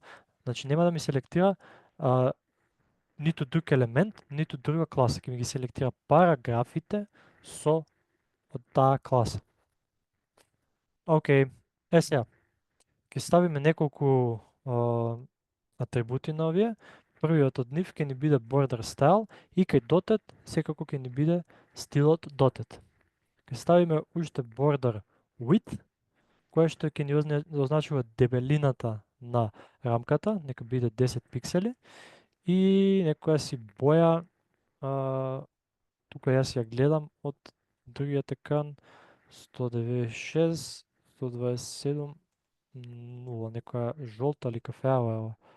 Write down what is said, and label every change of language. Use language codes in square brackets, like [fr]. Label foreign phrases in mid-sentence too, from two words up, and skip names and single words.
[mk] Значи нема да ми селектира ниту друг елемент, ниту друга класа. Ќе ми ги селектира параграфите со од таа класа. Океј, сега. Ќе ставиме неколку атрибути на овие. Првиот од нив ќе ни биде [en] border style [mk] и кај dotted секако ќе ни биде стилот dotted. Ќе ставиме уште [en] border width, [mk] кое што ќе ни означува дебелината на рамката, нека биде 10 пиксели, и некоја си боја, тука јас ја гледам од другиот екран, 196, 127, 0, некоја жолта или кафеава е ова.